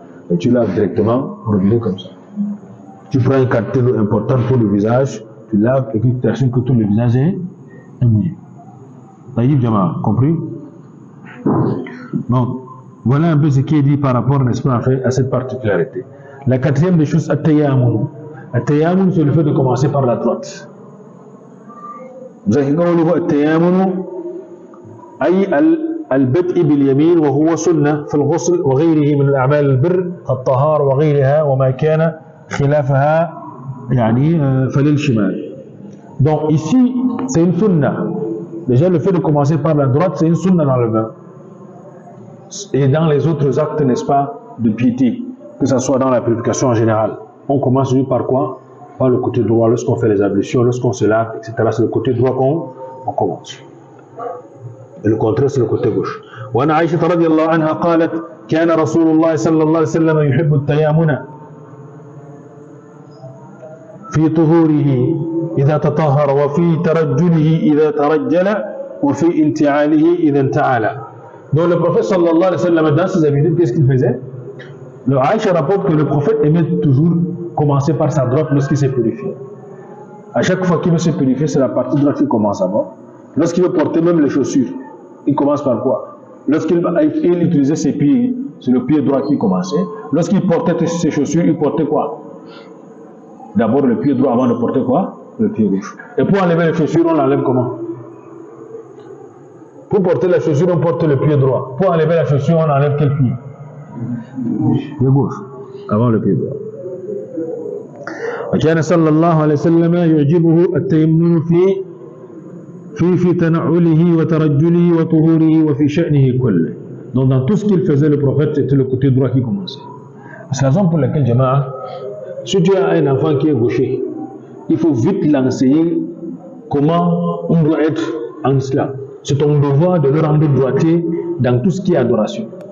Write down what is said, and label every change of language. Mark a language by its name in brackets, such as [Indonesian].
[French] Et tu laves directement au robinet comme ça. Tu prends une quantité d'eau importante pour le visage, tu laves et puis tu t'assures que tout le visage est mouillé. Taïb Jama, compris? Donc, voilà un peu ce qui est dit par rapport, n'est-ce pas, à cette particularité. La 4e des choses, at-tayammum. At-tayammum, c'est le fait de commencer par la droite. Vous avez [Arabic] قوله التيامن أي البدء باليمين وهو سنة في الغسل وغيره من الأعمال البر الطهارة وغيرها وما كان خلافها فللشمال. [French] Donc ici, c'est une sunna. Déjà, le fait de commencer par la droite, c'est une sunna dans le bain. Et dans les autres actes, n'est-ce pas, de piété, que ce soit dans la purification en général. On commence juste par quoi? Par le côté droit, lorsqu'on fait les ablutions, lorsqu'on se lave, etc. C'est le côté droit qu'on commence. Et le contraire, c'est le côté gauche. [Arabic] وعن عائشة رضي الله عنها قالت كان رسول الله صلى الله عليه وسلم يحب التيامن في طهوره إذا تطهر وفي ترجله إذا ترجل وفي انتعاله إذا انتعل. [French] Donc le prophète [Arabic] sallallahu alayhi wa sallam, [French] dans ses habitudes, qu'est-ce qu'il faisait? Le Aïcha rapporte que le prophète aimait toujours commencer par sa droite lorsqu'il s'est purifié. À chaque fois qu'il veut se purifier, c'est la partie droite qui commence d'abord. Lorsqu'il veut porter même les chaussures, il commence par quoi? Lorsqu'il utilisait ses pieds, c'est le pied droit qui commençait. Lorsqu'il portait ses chaussures, il portait quoi? D'abord le pied droit avant de porter quoi? Le pied gauche. Et pour enlever les chaussures, on l'enlève comment? Pour porter la chaussure, on porte le pied droit. Pour enlever la chaussure, on enlève quel pied? Le gauche, avant le pied droit. وكان صلى الله عليه وسلم يعجبه التيمم في تنعله وترجله وطهوره وفي شأنه كله. Donc dans tout ce qu'il faisait, le prophète, c'était le côté droit qui commençait. C'est la raison pour laquelle, Jama'a, si tu as un enfant qui est gaucher, il faut vite l'enseigner comment on doit être en islam. C'est ton devoir de le rendre droitier dans tout ce qui est adoration.